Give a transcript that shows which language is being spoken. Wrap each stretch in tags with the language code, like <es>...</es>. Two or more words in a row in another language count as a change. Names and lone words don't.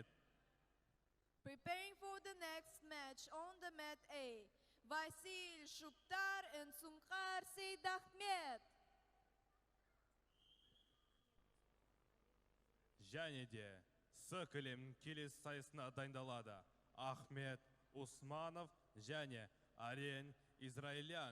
<en>Preparing for the next match on the mat A, Vasil Shuptar and Sunkhar Seydahmet.</en> <kk>Және де С-кілем келес сайысына дайындалады. Ахмет Усманов және Арен Израилян.</kk>